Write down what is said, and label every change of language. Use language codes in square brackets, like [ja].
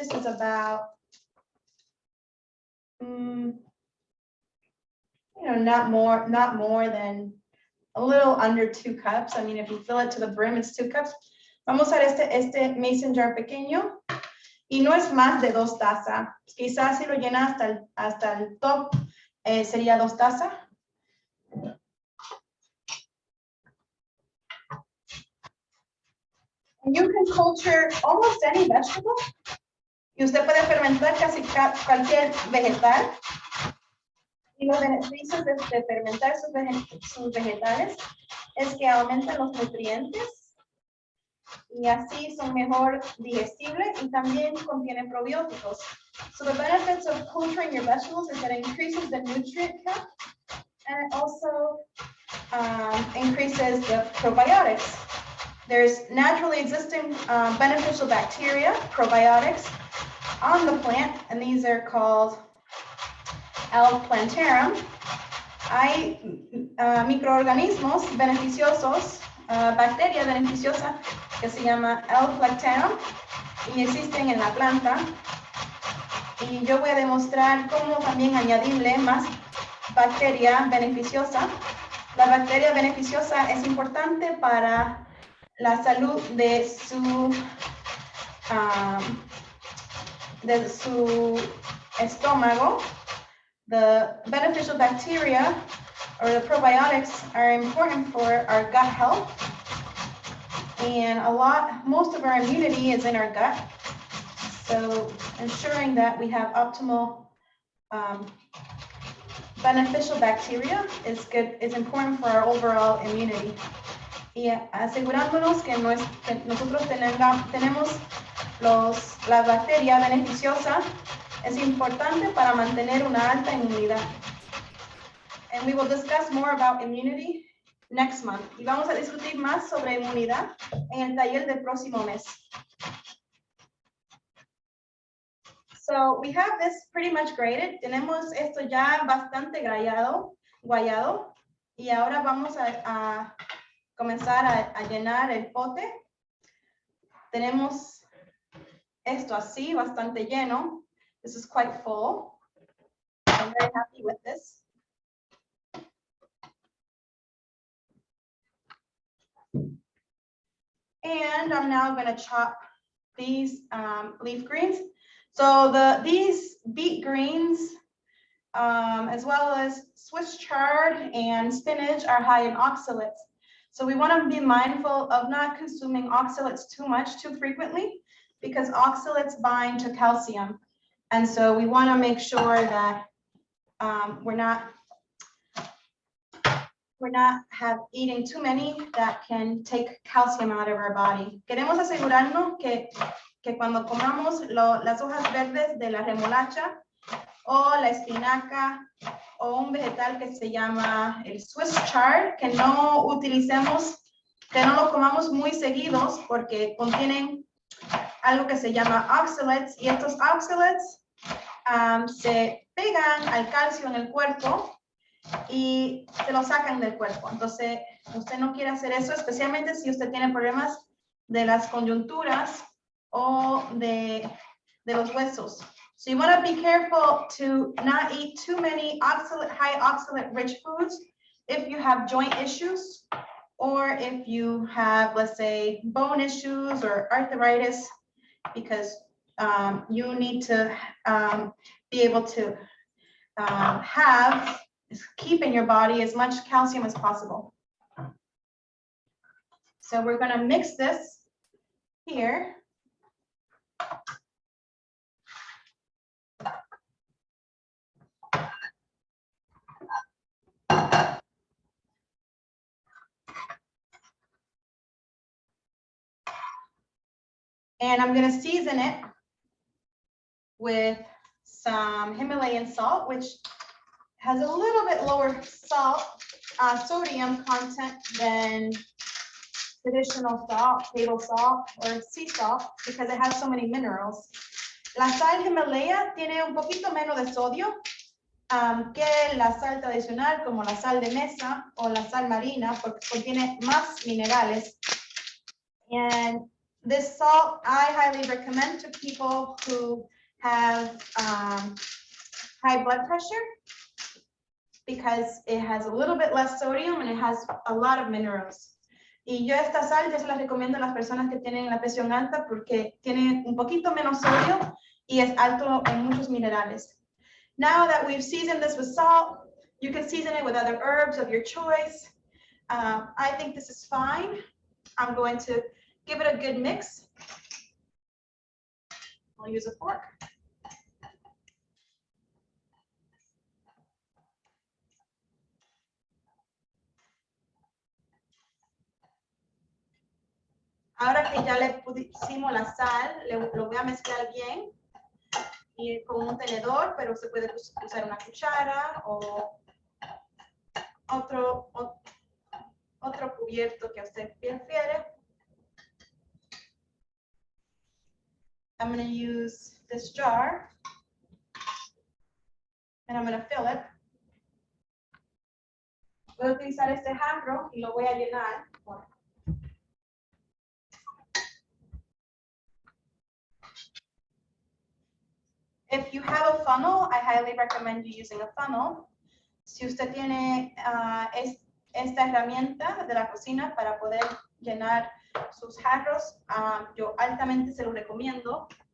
[en] This is about not more than a little under 2 cups. I mean, if you fill it to the brim, it's 2 cups. [es] Vamos a usar este mason jar pequeño. Y no es más de 2 tazas. Quizás si lo llena hasta el top, sería 2 tazas. [en] And you can culture almost any vegetable. [es] Y usted puede fermentar casi cualquier vegetal. Y los beneficios de fermentar sus vegetales es que aumentan los nutrientes. Y así son mejor digestibles y también contienen probióticos. [en] So the benefits of culturing your vegetables is that it increases the nutrient count, and it also increases the probiotics. There's naturally existing beneficial bacteria, probiotics, on the plant, and these are called L. [es] plantarum. Hay microorganismos beneficiosos, bacteria beneficiosa que se llama L. plantarum y existen en la planta. Y yo voy a demostrar cómo también añadirle más bacteria beneficiosa. La bacteria beneficiosa es importante para la salud de su estómago. [en] The beneficial bacteria or the probiotics are important for our gut health. And most of our immunity is in our gut. So ensuring that we have optimal beneficial bacteria is important for our overall immunity. [es] Y asegurándonos que nosotros tenemos la bacteria beneficiosa es importante para mantener una alta inmunidad. [en] And we will discuss more about immunity next month. [es] Y vamos a discutir más sobre inmunidad en el taller del próximo mes. [en] So we have this pretty much graded. [es] Tenemos esto ya bastante guayado. Y ahora vamos a comenzar a llenar el pote. Tenemos esto así, bastante lleno. [en] This is quite full. I'm very happy with this. And I'm now going to chop these leaf greens. So these beet greens, as well as Swiss chard and spinach, are high in oxalates. So we want to be mindful of not consuming oxalates too frequently, because oxalates bind to calcium. And so we want to make sure that we're not eating too many that can take calcium out of our body. [es] Queremos asegurarnos que cuando comamos las hojas verdes de la remolacha o la espinaca o un vegetal que se llama el Swiss chard, que no lo comamos muy seguidos porque contienen algo que se llama oxalates, y estos oxalates se pegan al calcio en el cuerpo y se lo sacan del cuerpo. Entonces, usted no quiere hacer eso, especialmente si usted tiene problemas de las coyunturas o de los huesos. [en] So you want to be careful to not eat too many high oxalate rich foods if you have joint issues, or if you have, let's say, bone issues or arthritis, because you need to be able to keep in your body as much calcium as possible. So we're going to mix this here. And I'm going to season it with some Himalayan salt, which has a little bit lower sodium content than traditional salt, table salt, or sea salt, because it has so many minerals. [es] La sal Himalaya tiene un poquito menos de sodio que la sal tradicional, como la sal de mesa o la sal marina, porque contiene más minerales. [en] And this salt I highly recommend to people who have high blood pressure, because it has a little bit less sodium and it has a lot of minerals. [es] Y yo esta sal ya se la recomiendo a las personas que tienen la presión alta porque tiene un poquito menos sodio y es alto en muchos minerales. [en] Now that we've seasoned this with salt, you can season it with other herbs of your choice. I think this is fine. I'm going to give it a good mix. I'll use a fork. [es] Ahora que ya le pusimos la sal, lo voy a mezclar bien y con un tenedor, pero se puede usar una cuchara o otro cubierto que usted prefiere. [en] I'm going to use this jar and I'm going to fill it. [es] Voy a utilizar este jarro y lo voy a llenar. [en] If you have a funnel, I highly recommend you using a funnel. [es] Si usted tiene esta herramienta de la cocina para poder llenar sus jarros, yo altamente se lo recomiendo.